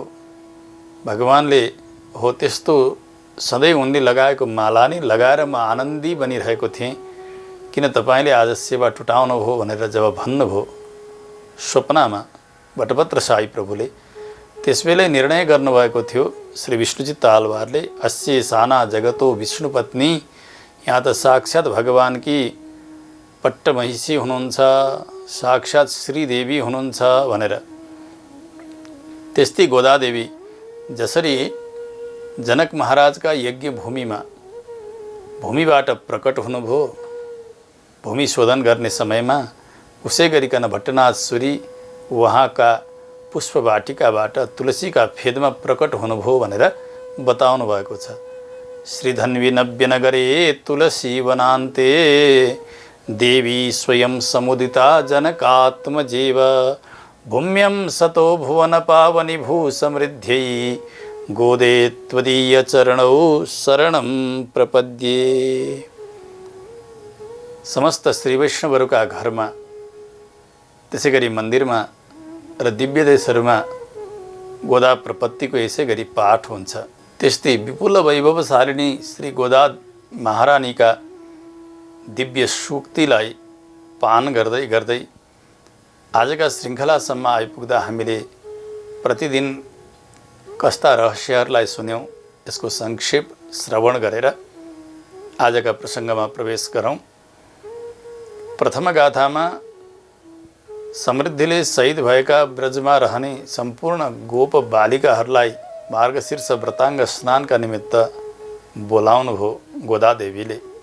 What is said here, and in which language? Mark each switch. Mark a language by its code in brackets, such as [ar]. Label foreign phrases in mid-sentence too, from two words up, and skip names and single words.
[ne] भगवानले हो त्यस्तो सधैँ उनले लगाएको माला नै लगाएर म आनन्दी बनिरहेको थिएँ, किन तपाईँले आज सेवा टुटाउनु भयो भनेर जब भन्नुभयो स्वप्नमा भट्टभत्र साई प्रभुले, त्यसबेलै निर्णय गर्नुभएको थियो श्री विष्णुचित्त आलवारले, [sa] अस्ये साना जगतो विष्णुपत्नी, [ne] यहाँ त साक्षात् भगवानकी पट्टमहिषी हुनुहुन्छ, साक्षात् श्रीदेवी हुनुहुन्छ भनेर। त्यस्तै गोदादेवी जसरी जनक महाराजका यज्ञ भूमिबाट प्रकट हुनुभयो, भूमि शोधन गर्ने समयमा उसै गरिकन भट्टनाथ सूरी वहाँका पुष्पवाटिकाबाट तुलसीका फेदमा प्रकट हुनुभयो भनेर बताउनु भएको छ। [sa] श्रीधन्वी नव्यनगरे तुलसी वनान्ते देवी स्वयं समुदिता जनकात्मजेव भूम्यं सतो भुवन पावनि भू समृद्ध्यै गोदे त्वदीय चरणौ शरणं प्रपद्ये। [ne] समस्त श्री वैष्णवहरूका घरमा, त्यसै गरी मन्दिरमा र दिव्य देशहरूमा गोदा प्रपत्तिको यसै गरी पाठ हुन्छ। त्यस्तै विपुल वैभवशालिनी श्री गोदा महारानीका दिव्य सूक्तिलाई पान गर्दै गर्दै आजका श्रृङ्खलासम्म आइपुग्दा हामीले प्रतिदिन कस्ता रहस्यहरूलाई सुन्यौँ, यसको संक्षेप श्रवण गरेर आजका प्रसङ्गमा प्रवेश गरौँ। प्रथम गाथामा समृद्धिले शहीद भएका ब्रजमा रहने सम्पूर्ण गोप बालिकाहरूलाई मार्गशीर्ष व्रताङ्ग स्नानका निमित्त बोलाउनु भयो गोदादेवीले।